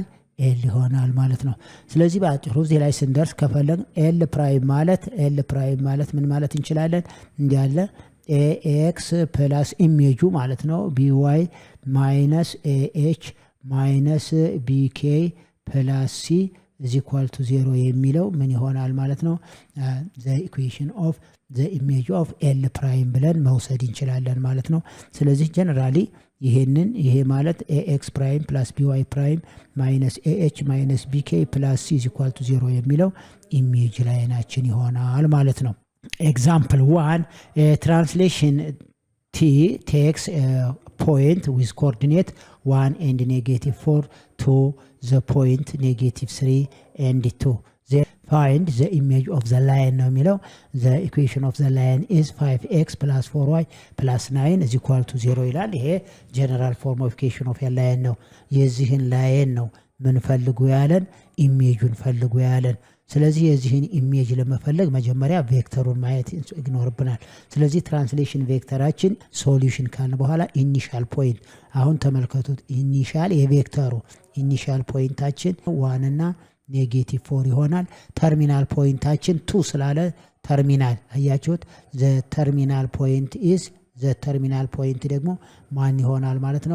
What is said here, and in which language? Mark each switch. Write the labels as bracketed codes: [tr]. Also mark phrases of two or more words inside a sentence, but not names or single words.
[am] ኤል ይሆናል ማለት ነው። ስለዚህ በአጭሩ እዚህ ላይ ስንደርስ ከፈለግ [en] L prime [am] ማለት ምን ማለት እንችላለን? እንዲያለ [en] ax plus [am] ኢሜጁ ማለት ነው [en] by minus ah minus bk plus c is equal to 0 [am] የሚለው ምን ይሆናል ማለት ነው? [en] the equation of the image of L prime [am] ብለን መውሰድ እንችላለን ማለት ነው። ስለዚህ ጀነራሊ ይሄ ማለት [en] ax prime plus by prime minus ah minus bk plus c is equal to 0 [am] የሚለው ኢሜጅ ላይናችን ይሆናል ማለት ነው። [en] Example 1, translation T takes a point with coordinate 1 and negative 4 to the point negative 3 and 2. They find the image of the line [am] ነው የሚለው [en] the equation of the line is 5x plus 4y plus 9 is equal to 0 [am] ይላል። ይሄ [en] general form of equation of a line [am] ነው። የዚህን ላይን ነው ምን ፈልጉ ያለን? ኢሜጁን ፈልጉ ያለን። ስለዚህ የዚህን ኢሜጅ ለመፈለግ መጀመሪያ ቬክተሩን ማየት ይኖርብናል። ስለዚህ ትራንስሌሽን ቬክተራችን ሶሉሽን ካልን በኋላ [en] initial point [am] አሁን ተመልከቱት። ኢኒሻል የቬክተሩ ኢኒሻል ፖይንታችን 1 እና ኔጌቲቭ 4 ይሆናል። ተርሚናል ፖይንታችን 2 ስላለ ተርሚናል አያችሁት። [en] the terminal point is the terminal point [am] ደግሞ ማን ይሆናል ማለት ነው?